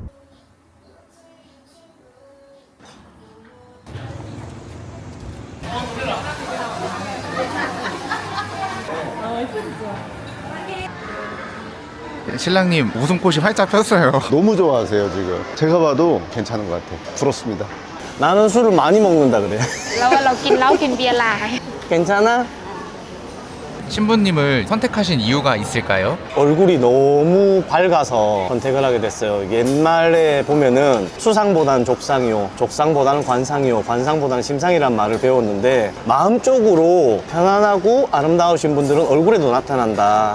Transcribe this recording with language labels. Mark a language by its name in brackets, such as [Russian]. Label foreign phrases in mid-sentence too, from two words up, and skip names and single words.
[Korean] 신랑님 웃음꽃이 활짝 폈어요. 너무 좋아하세요 지금. 제가 봐도 괜찮은 것 같아요. 부럽습니다. 나는 술을 많이 먹는다 그래. [Thai] เรากินเหล้ากินเบียร์หลาย [Korean] 괜찮아? 신부님을 선택하신 이유가 있을까요? 얼굴이 너무 밝아서 선택을 하게 됐어요. 옛말에 보면은 수상보단 족상이요, 족상보다는 관상이요, 관상보다는 심상이란 말을 배웠는데 마음적으로 편안하고 아름다우신 분들은 얼굴에도 나타난다.